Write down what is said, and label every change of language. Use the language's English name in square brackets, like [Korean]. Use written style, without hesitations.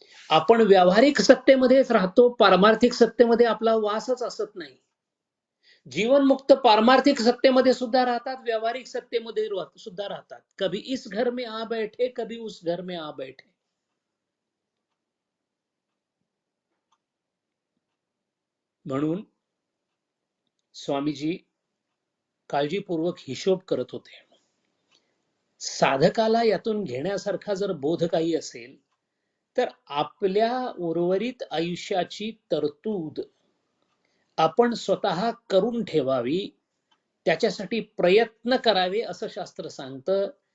[Marathi] आपण व्यावहारिक सत्तेमध्येच राहतो, पारमार्थिक सत्तेमध्ये आपला वासच असत नाही. जीवनमुक्त पारमार्थिक सत्तेमध्ये सुद्धा राहतात, व्यावहारिक सत्तेमध्ये सुद्धा राहतात. [Hindi] कभी इस घर में आ बैठे, कभी उस घर में आ बैठे. [Marathi] म्हणून स्वामीजी काळजीपूर्वक हिशोब करत होते. साधकाला यातून घेण्यासारखा जर बोध काही असेल तर आपल्या उर्वरित आयुष्याची तरतूद आपण स्वतः करून ठेवावी, त्याच्यासाठी प्रयत्न करावे असं शास्त्र सांगतं.